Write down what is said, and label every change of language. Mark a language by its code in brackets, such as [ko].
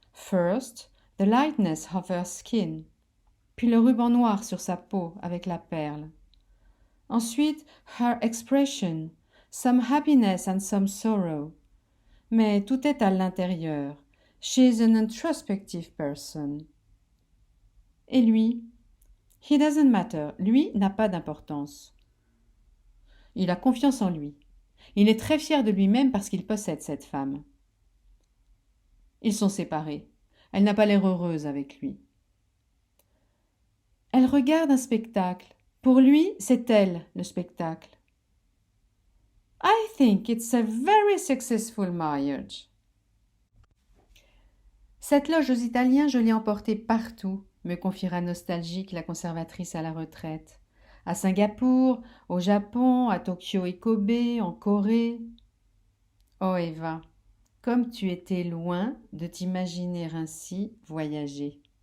[en] First, the lightness of her skin. [fr] Puis le ruban noir sur sa peau avec la perle. Ensuite, [en] her expression, some happiness and some sorrow. [fr] Mais tout est à l'intérieur. [en] She is an introspective person. [fr] Et lui? [en] He doesn't matter. [fr] Lui n'a pas d'importance. Il a confiance en lui. Il est très fier de lui-même parce qu'il possède cette femme. Ils sont séparés. Elle n'a pas l'air heureuse avec lui. Elle regarde un spectacle. Pour lui, c'est elle, le spectacle. [en] I think it's a very successful marriage. [fr] Cette loge aux Italiens, je l'ai emportée partout, me confiera nostalgique la conservatrice à la retraite. À Singapour, au Japon, à Tokyo et Kobe, en Corée. Oh Eva, comme tu étais loin de t'imaginer ainsi voyager.